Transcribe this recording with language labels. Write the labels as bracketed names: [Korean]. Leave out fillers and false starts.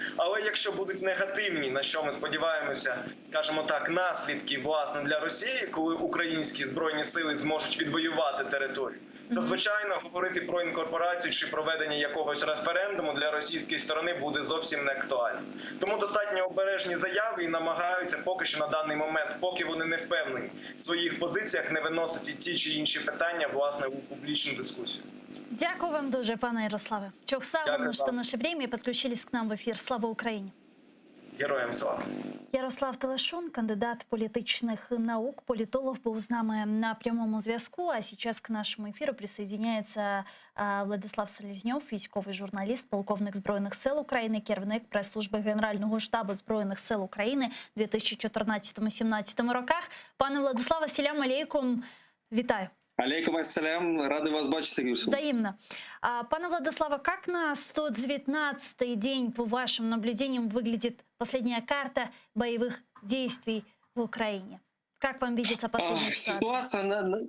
[Ukrainian] Але якщо будуть негативні, на що ми сподіваємося, скажімо так, наслідки, власне, для Росії, коли українські Збройні сили зможуть відвоювати територію, то, звичайно, говорити про інкорпорацію чи проведення якогось референдуму для російської сторони буде зовсім не актуально. Тому достатньо обережні заяви і намагаються поки що на даний момент, поки вони не впевнені в своїх позиціях, не виносити ті чи інші питання, власне, у публічну дискусію. Дякую вам дуже, пане Ярославе. [Russian] Чохсавовно, что наше время и подключились к нам в эфир. [Ukrainian] Слава Україні! Героям слава! Ярослав Телешун, кандидат політичних наук, політолог, був з нами на прямому зв'язку. [Russian] А сейчас к нашему эфиру присоединяется [Ukrainian] Владислав Селезньов, військовий журналіст, полковник Збройних сил України, керівник прес-служби Генерального штабу Збройних сил України в 2014-2017 роках. Пане Владиславе, ассаляму алейкум, вітаю. Алейкум ассалям, рады вас бачити, Гюльсум. [Russian] Взаимно. Пане Владиславе, как на 119-й день, по вашим наблюдениям, выглядит последняя карта боевых действий в Украине? Как вам видится последняя ситуация?